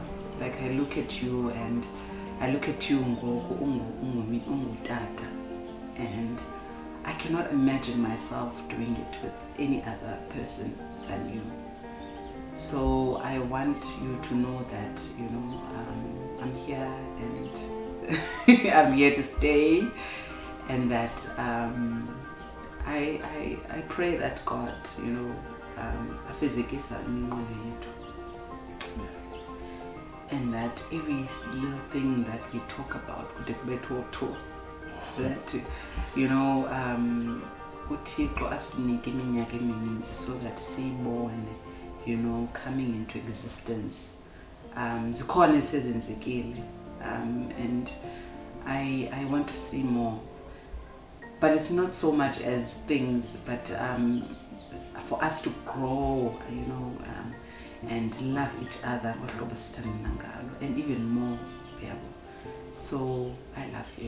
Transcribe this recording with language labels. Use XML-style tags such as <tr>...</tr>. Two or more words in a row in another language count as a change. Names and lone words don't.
<en>Like, I look at you and I look at you and I cannot imagine myself doing it with any other person than you. So I want you to know that, you know, I'm here, and I'm here to stay, and that I pray that God, you know,</en> <xh>afezekisa iminqweno yethu.</xh> <en>And that every little thing that we talk about, that, you know,</en> <xh>uThixo asinike iminyaka emininzi</xh> <en>so that siyibone, you know, coming into existence.</en> <xh>Zikhona esezenzekile,</xh> <en>and I want to see more. But it's not so much as things, but for us to grow, you know, and love each other, and even more. Yeah. So I love you.</en>